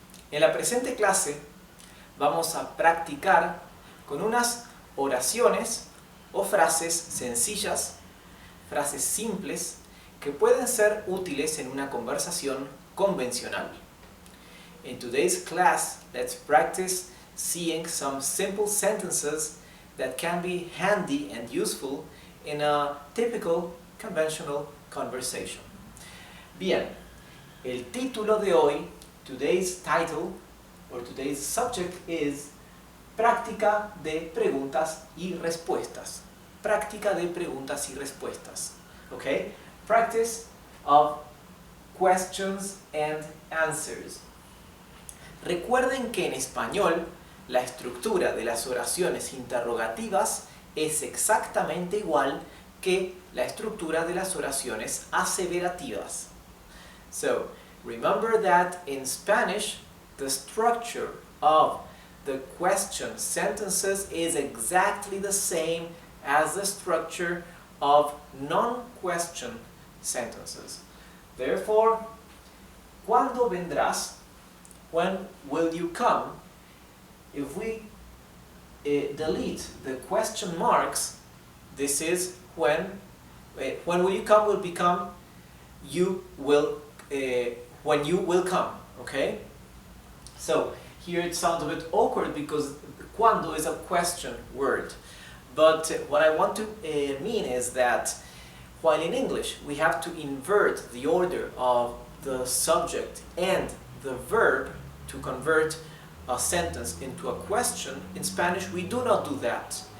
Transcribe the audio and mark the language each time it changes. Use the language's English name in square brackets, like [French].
[Spanish] En la presente clase vamos a practicar con unas oraciones o frases sencillas, frases simples que pueden ser útiles en una conversación convencional. [English] In today's class, let's practice seeing some simple sentences that can be handy and useful in a typical conventional conversation. [Spanish] Bien, el título de hoy, [English] today's title, or today's subject is [Spanish] práctica de preguntas y respuestas. Práctica de preguntas y respuestas. [English] Okay? Practice of questions and answers. [Spanish] Recuerden que en español la estructura de las oraciones interrogativas es exactamente igual que la estructura de las oraciones aseverativas. [English] So, remember that in Spanish, the structure of the question sentences is exactly the same as the structure of non-question sentences. Therefore, [Spanish] ¿cuándo vendrás? [English] When will you come? If we delete the question marks, this is when will you come will become you will when you will come, okay? So here it sounds a bit awkward because cuando is a question word, but what I want to mean is that while in English we have to invert the order of the subject and the verb to convert a sentence into a question, in Spanish we do not do that.